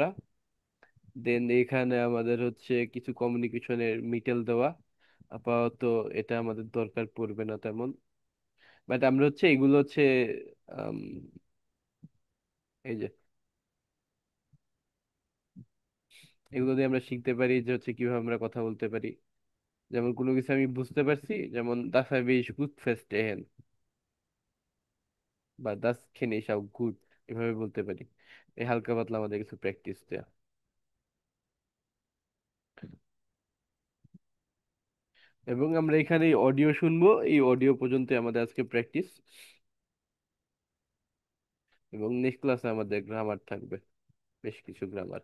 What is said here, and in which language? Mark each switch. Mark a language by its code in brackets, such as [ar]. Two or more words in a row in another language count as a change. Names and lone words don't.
[bn] দেন এখানে আমাদের হচ্ছে কিছু কমিউনিকেশনের মিটেল দেওয়া আপাতত, এটা আমাদের দরকার পড়বে না তেমন। বাট আমরা হচ্ছে এগুলো হচ্ছে আম, এই যে এগুলো দিয়ে আমরা শিখতে পারি যে হচ্ছে কিভাবে আমরা কথা বলতে পারি। যেমন কোনো কিছু আমি বুঝতে পারছি, যেমন [de] das habe ich gut verstehen, [bn] বা [de] das kenne ich auch gut, [bn] এভাবে বলতে পারি। এই হালকা পাতলা আমাদের কিছু প্র্যাকটিস দেয়া। এবং আমরা এখানে অডিও শুনবো, এই অডিও পর্যন্ত আমাদের আজকে প্র্যাকটিস। এবং নেক্সট ক্লাসে আমাদের গ্রামার থাকবে, বেশ কিছু গ্রামার।